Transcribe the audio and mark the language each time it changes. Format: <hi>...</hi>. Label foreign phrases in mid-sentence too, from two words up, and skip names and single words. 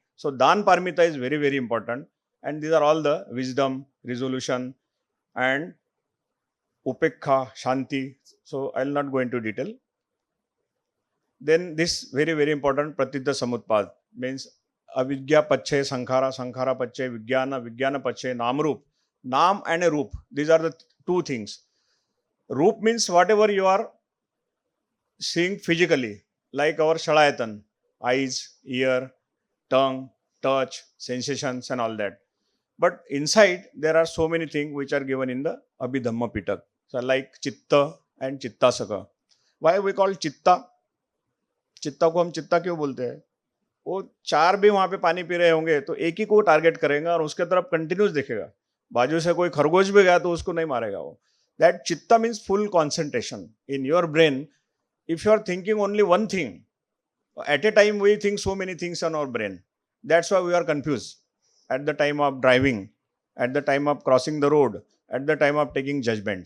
<en>So,</en> <pi>Dan Parmita</pi> <en>is very, very important. And these are all the wisdom, resolution and</en> <pi>upekha, shanti.</pi> <en>So, I will not go into detail. Then this very, very important</en> <pi>Pratidha Samutpad</pi> <en>means</en> <pi>avidya pache sankhara, sankhara pache vijnana, vijnana pache namrup.</pi> <en>Nam and a roop. These are the 2 things. Roop means whatever you are seeing physically, like our shalayatan, eyes, ear, tongue, touch, sensations and all that. But inside there are so many things which are given in the Abhidhamma Pitak. So like Chitta and Chittasaka. Why we call Chitta?</en> <hi>चित्ता को हम चित्ता क्यों बोलते हैं? वो 4 भी वहां पे पानी पी रहे होंगे तो एक ही को टारगेट करेगा और उसके तरफ कंटिन्यूस देखेगा. बाजू से कोई खरगोश भी गया तो उसको नहीं मारेगा वो.</hi> <en>That chitta means full concentration in your brain. If you are thinking only one thing, at a time we think so many things on our brain. That's why we are confused at the time of driving, at the time of crossing the road, at the time of taking judgments.</en>